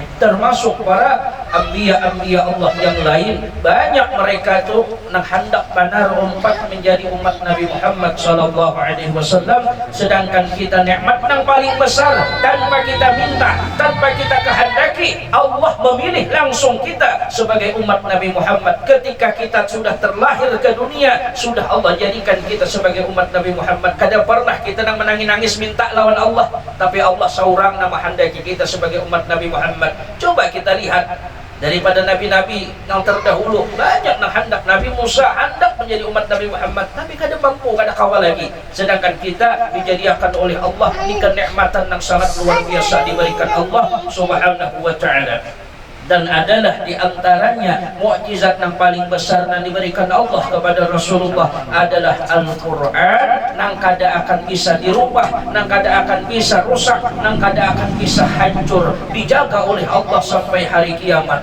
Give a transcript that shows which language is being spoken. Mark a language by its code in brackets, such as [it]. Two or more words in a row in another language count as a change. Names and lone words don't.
[id] Termasuk para anbiya Allah yang lain, banyak mereka itu yang hendak benar umpat menjadi umat Nabi Muhammad SAW. Sedangkan kita nikmat yang paling besar tanpa kita minta, tanpa kita kehendaki, Allah memilih langsung kita sebagai umat Nabi Muhammad. Ketika kita sudah lahir ke dunia, sudah Allah jadikan kita sebagai umat Nabi Muhammad. [bjn] Kada pernah kita nang menangis minta lawan Allah, tapi Allah seorang nama handaki kita sebagai umat Nabi Muhammad. [id] Coba kita lihat daripada nabi-nabi yang terdahulu, banyak nang hendak. Nabi Musa hendak menjadi umat Nabi Muhammad, tapi kada mampu, [bjn] kada kawal lagi. [id] Sedangkan kita dijadikan oleh Allah ini kenikmatan yang sangat luar biasa diberikan Allah Subhanahu wa taala. Dan adalah diantaranya mukjizat yang paling besar yang diberikan Allah kepada Rasulullah adalah Al-Quran, yang kada akan bisa dirubah, yang kada akan bisa rusak, yang kada akan bisa hancur, dijaga oleh Allah sampai hari kiamat.